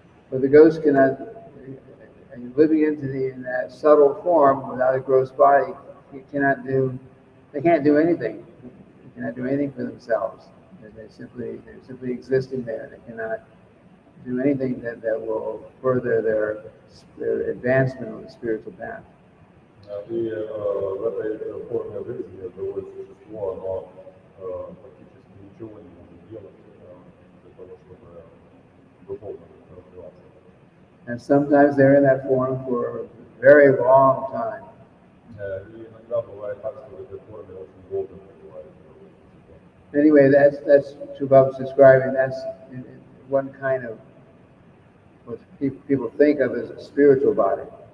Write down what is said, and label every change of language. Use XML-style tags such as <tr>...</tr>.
<en>But the ghost cannot, living in that subtle form without a gross body, they can't do anything. They cannot do anything for themselves. They're simply existing there. They cannot do anything that will further their advancement on the spiritual path.</en> <ru>И в этой форме жизни живое существо, оно практически ничего не может делать для того, чтобы духовно развиваться.</ru> <en>And sometimes they're in that form for a very long time.</en> <ru>И иногда бывает так, что в этой форме очень долго пребывает.</ru> <en>Anyway, that's Shubham's describing. That's one kind of what people think of as a spiritual body.</en>